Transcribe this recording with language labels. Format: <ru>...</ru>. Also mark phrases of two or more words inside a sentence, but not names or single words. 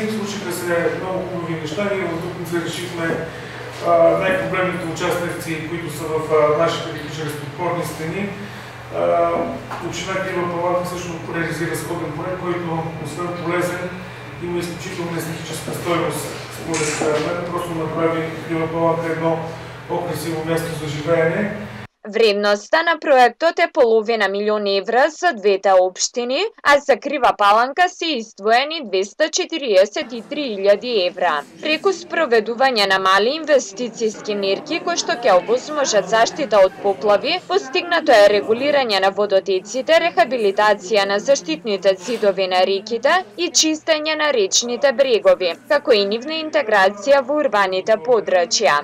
<bg>Случиха се много хубави неща. Ние в Дупница решихме най-проблемните участници, които са в нашите чрез подпорни стени. Община Крива Паланка също реализира сходен проект, който освен полезен, има изключително естетическа стойност. Според мен просто направи Крива Паланка едно по-красиво място за живеене.</bg> <mk>Вредноста на проектот е половина милион евра за двете општини, а за Крива Паланка се издвоени 243.000 евра. Преку спроведување на мали инвестицијски мерки кои што ќе овозможат заштита од поплави, постигнато е регулирање на водотеците, рехабилитација на заштитните цидови на реките и чистење на речните брегови, како и нивна интеграција во урбаните подрачја.</mk>